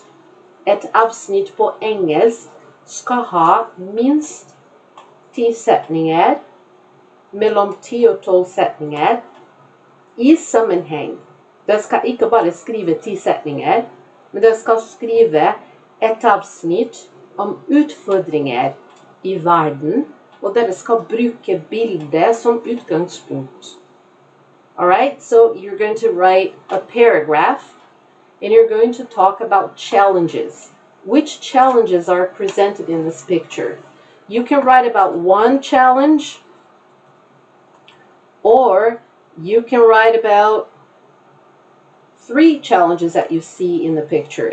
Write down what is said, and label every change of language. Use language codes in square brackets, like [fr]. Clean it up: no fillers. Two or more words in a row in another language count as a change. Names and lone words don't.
[no] Et avsnitt på engelsk skal ha minst 10 setninger, mellom 10 og 12 setninger, i sammenheng. Dere skal ikke bare skrive 10 setninger, men dere skal skrive et avsnitt om utfordringer i verden, og dere skal bruke bildet som utgangspunkt. [en] Alright, so you're going to write a paragraph, and you're going to talk about challenges. Which challenges are presented in this picture? You can write about 1 challenge, or you can write about 3 challenges that you see in the picture.